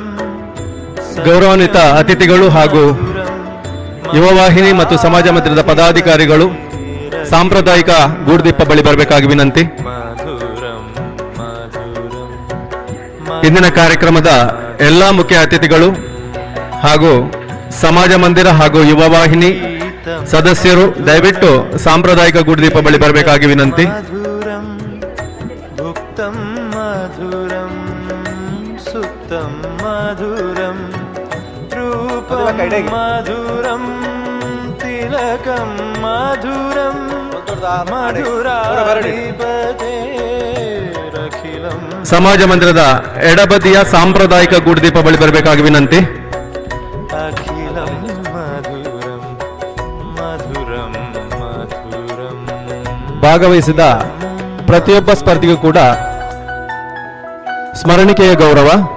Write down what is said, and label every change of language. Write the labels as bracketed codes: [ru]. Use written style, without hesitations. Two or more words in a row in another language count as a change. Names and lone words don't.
[kn] ಗೌರವಾನ್ವಿತ ಅತಿಥಿಗಳು ಹಾಗೂ ಯುವ ವಾಹಿನಿ ಮತ್ತು ಸಮಾಜ ಮಂದಿರದ ಪದಾಧಿಕಾರಿಗಳು ಸಾಂಪ್ರದಾಯಿಕ ಗೂಡುದೀಪ ಬಳಿ ಬರಬೇಕಾಗಿ ವಿನಂತಿ. [sa] मधुरं मधुरं [kn] ಇಂದಿನ ಕಾರ್ಯಕ್ರಮದ ಎಲ್ಲ ಮುಖ್ಯ ಅತಿಥಿಗಳು ಹಾಗೂ ಸಮಾಜ ಮಂದಿರ ಹಾಗೂ ಯುವ ವಾಹಿನಿ ಸದಸ್ಯರು ದಯವಿಟ್ಟು ಸಾಂಪ್ರದಾಯಿಕ ಗೂಡುದೀಪ ಬಳಿ ಬರಬೇಕಾಗಿ ವಿನಂತಿ. [sa] मधुरं भुक्तं मधुरं सुप्तं मधुरं रूपं मधुरं तिलकं मधुरं मधुराधिपतेरखिलं [kn] ಸಮಾಜ ಮಂದಿರದ ಎಡಬದಿಯ ಸಾಂಪ್ರದಾಯಿಕ ಗೂಡುದೀಪ ಬಳಿ ಬರಬೇಕಾಗಿ ವಿನಂತಿ. [sa] अखिलं मधुरं मधुरं मधुरं [kn] ಭಾಗವಹಿಸಿದ ಪ್ರತಿಯೊಬ್ಬ ಸ್ಪರ್ಧಿಗೂ ಕೂಡ ಸ್ಮರಣಿಕೆಯ ಗೌರವ.